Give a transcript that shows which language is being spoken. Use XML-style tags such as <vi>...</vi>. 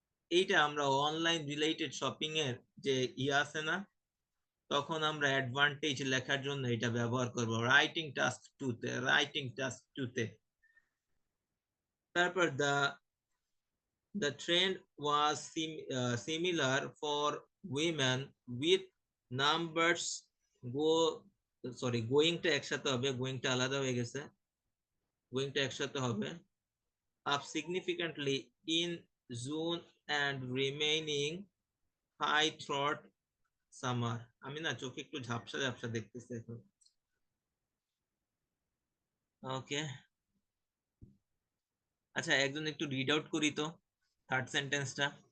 <bn>এইটা আমরা online related shopping এর যে আছে না, তখন আমরা অ্যাডভান্টেজ লেখার জন্য এটা ব্যবহার করব রাইটিং টাস্ক 2 তে, রাইটিং টাস্ক 2 তে। তারপর</bn> <en>the trend was similar for women with numbers go, sorry going</en> <bn>টা একসাথে হবে,</bn> <en>going</en> <bn>টা আলাদা হয়ে গেছে,</bn> <en>going টা একসাথে হবে, up significantly in June and remaining high throughout summer।</en> <bn>আমি না চোখে একটু ঝাপসা ঝাপসা দেখতেছি এখন। ওকে, আচ্ছা একজন একটু রিড আউট করি তো থার্ড সেন্টেন্সটা।</bn>